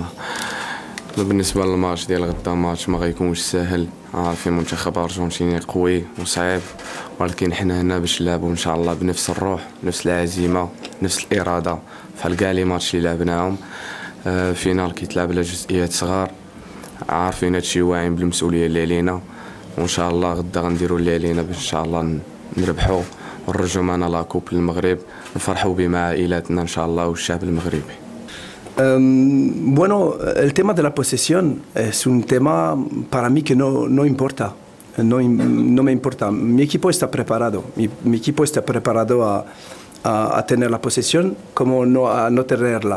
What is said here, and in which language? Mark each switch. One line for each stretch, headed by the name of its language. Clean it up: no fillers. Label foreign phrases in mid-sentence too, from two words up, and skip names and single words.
Arabic: بالنسبة للماتش ديال غدا، ماتش ما غيكونش ساهل، عارفين منتخب أرجنتيني قوي وصعيب، ولكن حنا هنا باش نلعبوا إن شاء الله بنفس الروح، نفس العزيمة، نفس الإرادة بحال كاع لي ماتش اللي لعبناهم. فينال كيتلعب على جزئيات صغار، عارفين هادشي، واعيين بالمسؤولية اللي علينا، وإن شاء الله غدا غنديرو اللي علينا باش إن شاء الله نربحو ونرجعو معنا لاكوب للمغرب، نفرحو به مع عائلاتنا إن شاء الله والشعب المغربي.
Spanish: Bueno, el tema de la posesión es un tema para mí que no importa, no me importa. Mi equipo está preparado, mi equipo está preparado a tener la posesión como a no tenerla.